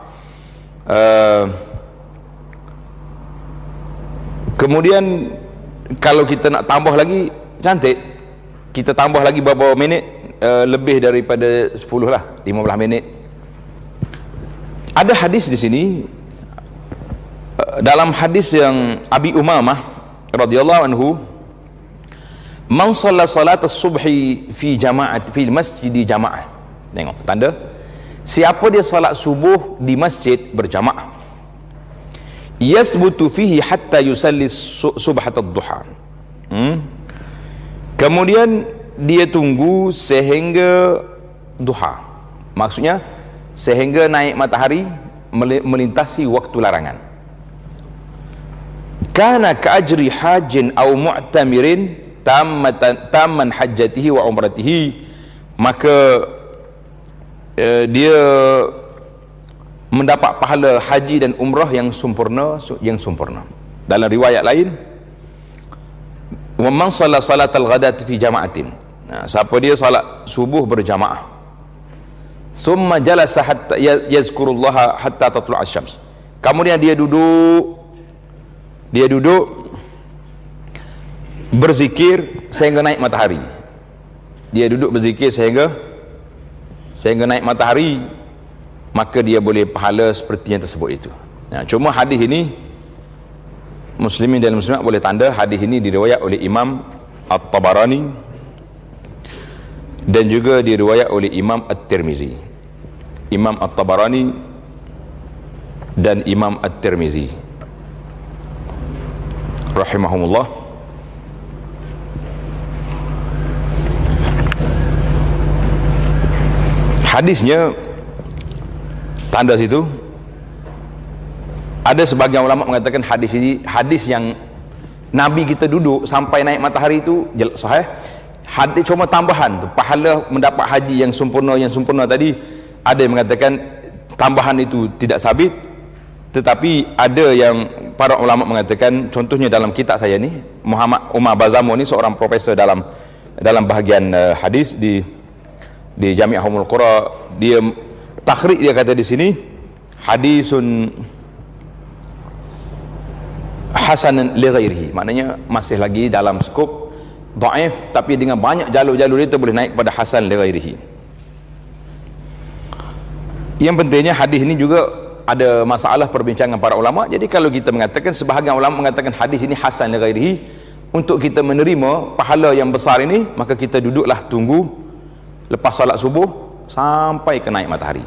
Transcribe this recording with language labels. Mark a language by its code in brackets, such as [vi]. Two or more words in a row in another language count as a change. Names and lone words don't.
[ms] Kemudian kalau kita nak tambah lagi, cantik, kita tambah lagi beberapa minit, lebih daripada 10 lah, 15 minit. Ada hadis di sini, dalam hadis yang Abi Umamah [ar] رضي الله عنه, من صلى صلاة الصبح في جماعة في مسجد جماعة. [ms] Tengok tanda, siapa dia salat subuh di masjid berjamaah, [ar] يثبت فيه حتى يصلي سبحة الضحى. [ms] Kemudian dia tunggu sehingga duha. Maksudnya sehingga naik matahari melintasi waktu larangan. [ar] كان كأجر حاج أو معتمر تاما حجته وعمرته, [ms] maka dia mendapat pahala haji dan umrah yang sempurna. Dalam riwayat lain, [ar] ومن صلى صلاة الغداة في جماعة, [ms] siapa dia salat subuh berjamaah, [ar] ثم جلس حتى يذكر الله حتى تطلع الشمس, [ms] kemudian dia duduk berzikir sehingga naik matahari. Dia duduk berzikir sehingga naik matahari, maka dia boleh pahala seperti yang tersebut itu. Cuma hadis ini muslimin dan muslimat boleh tanda, hadis ini diriwayat oleh Imam At-Tabarani dan juga diriwayat oleh Imam At-Tirmizi. Imam At-Tabarani dan Imam At-Tirmizi rahimahumullah. Hadisnya tanda situ. Ada sebagian ulama mengatakan hadis ini hadis yang Nabi kita duduk sampai naik matahari itu sahih. Hadis cuma tambahan tu, pahala mendapat haji yang sempurna tadi, ada yang mengatakan tambahan itu tidak sabit. Tetapi ada yang para ulama mengatakan, contohnya dalam kitab saya ni, Muhammad Umar Bazamo ni seorang profesor dalam bahagian hadis di Jami'ah Ummul Qura, dia takhrij, dia kata di sini [ar] حديث حسن لغيره, [ms] maknanya masih lagi dalam skop dhaif, tapi dengan banyak jalur-jalur itu boleh naik kepada [ar] حسن لغيره. [ms] Yang pentingnya hadis ini juga ada masalah perbincangan para ulama. Jadi kalau kita mengatakan, sebahagian ulama mengatakan hadis ini [ar] حسن لغيره, [ms] untuk kita menerima pahala yang besar ini, maka kita duduklah tunggu lepas salat subuh sampai ke naik matahari.